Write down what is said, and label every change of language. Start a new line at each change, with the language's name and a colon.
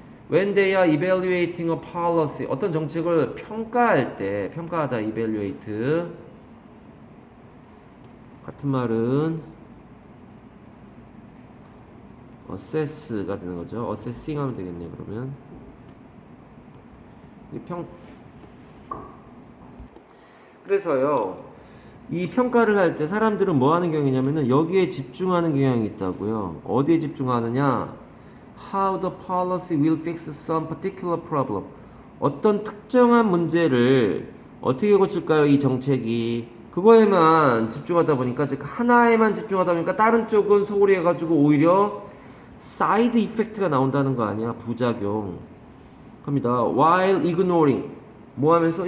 English: When they are evaluating a policy,
Korean: 어떤 정책을 평가할 때, 평가하다 evaluate 같은 말은 assess가 되는 거죠. assessing 하면 되겠네요. 그러면 그래서요, 이 평가를 할 때 사람들은 뭐 하는 경향이냐면은 여기에 집중하는 경향이 있다고요. 어디에 집중하느냐?
English: How the policy will fix some particular problem.
Korean: 어떤 특정한 문제를 어떻게 고칠까요? 이 정책이. 그거에만 집중하다 보니까, 즉 하나에만 집중하다 보니까 다른 쪽은 소홀히 해가지고 오히려 사이드 이펙트가 나온다는 거 아니야? 부작용. 합니다.
English: While ignoring.
Korean: 뭐 하면서?